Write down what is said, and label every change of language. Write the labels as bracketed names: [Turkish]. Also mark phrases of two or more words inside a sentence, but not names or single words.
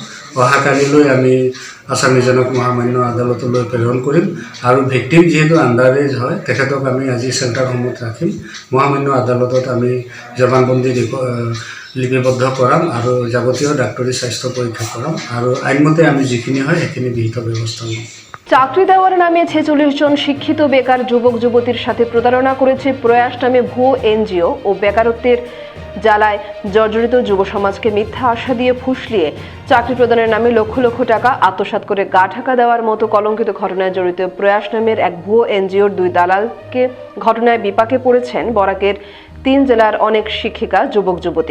[Assamese] অহাকালিলৈ আমি আসামীজনক মহামান্য আদালতলৈ প্ৰেৰণ কৰিম আৰু ভিক্টিম যিহেতু আণ্ডাৰ এজ হয় তেখেতক আমি আজি চেণ্টাৰসমূহত ৰাখিম। মহামান্য আদালতত আমি জবানবন্দী লিপিবদ্ধ কৰাম আৰু যাৱতীয় ডাক্তৰী স্বাস্থ্য পৰীক্ষা কৰাম আৰু আইনমতে আমি যিখিনি হয় সেইখিনি বিহিত ব্যৱস্থা ল'ম। [Bangla] চাকরি দেওয়ার নামে 46 জন শিক্ষিত বেকার যুবক যুবতীর সাথে প্রতারণা করেছে প্রয়াস নামে ভুয়ো এনজিও ও বেকারত্বের জ্বালায় জর্জরিত যুব সমাজকে মিথ্যা আশা দিয়ে ফুসলিয়ে চাকরি প্রদানের নামে লক্ষ লক্ষ টাকা আত্মসাৎ করে গা ঢাকা দেওয়ার মতো কলঙ্কিত ঘটনায় জড়িত প্রয়াস নামের এক ভুয়ো এনজিওর 2 দালালকে ঘটনায় বিপাকে পড়েছেন বরাকের 3 জেলার অনেক শিক্ষিকা যুবক যুবতী।